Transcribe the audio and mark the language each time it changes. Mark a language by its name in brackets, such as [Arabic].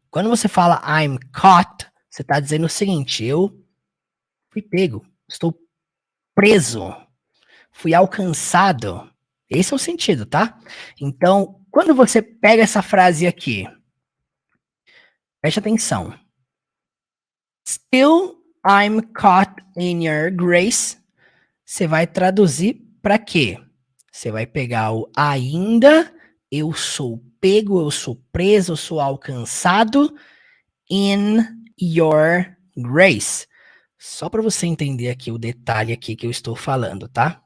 [Portuguese] Quando você fala [English] I'm caught, [Portuguese] você está dizendo o seguinte, eu fui pego, estou preso, fui alcançado. Esse é o sentido, tá? Então, quando você pega essa frase aqui, preste atenção. [English] Still I'm caught in your grace. [Portuguese] Você vai traduzir para quê? Você vai pegar o ainda, eu sou pego, eu sou preso, eu sou alcançado [English] in your grace. [Portuguese] Só para você entender aqui o detalhe aqui que eu estou falando, tá?